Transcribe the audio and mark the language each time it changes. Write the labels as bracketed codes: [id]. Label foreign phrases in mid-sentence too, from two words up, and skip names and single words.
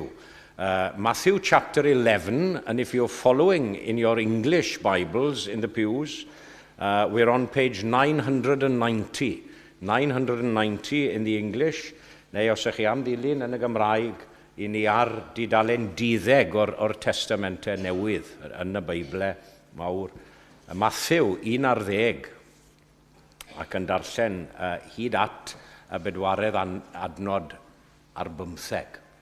[en] Matthew chapter 11, and if you're following in your English Bibles in the pews, we're on page 990. 990 in the English, [cy] neu os ych chi am ddilyn yn y Gymraeg, i ni ar dudalen 10 o'r testamentau newydd yn y Beible mawr. Matthew 1 ar 10, ac yn darllen hyd at y bedwaredd adnod ar 15.